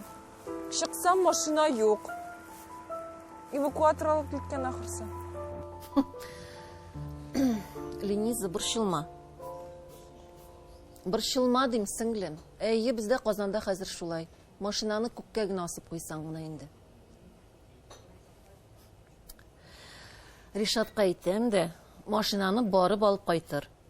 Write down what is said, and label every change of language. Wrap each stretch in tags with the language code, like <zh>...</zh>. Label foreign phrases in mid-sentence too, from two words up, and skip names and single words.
<kk>Шықсам, машина yok. Эвакуатор алып кеткен ақырсы.</kk> <tt>Лениза, борчылма. Борчылма дейм, сіңлем. Әйе, бізде Қазанда хәзер шулай. Машинаны күккә генә асып қойсаң гына инде. Ришатка әйтәм дә, машинаны барып алып кайтыр.</tt>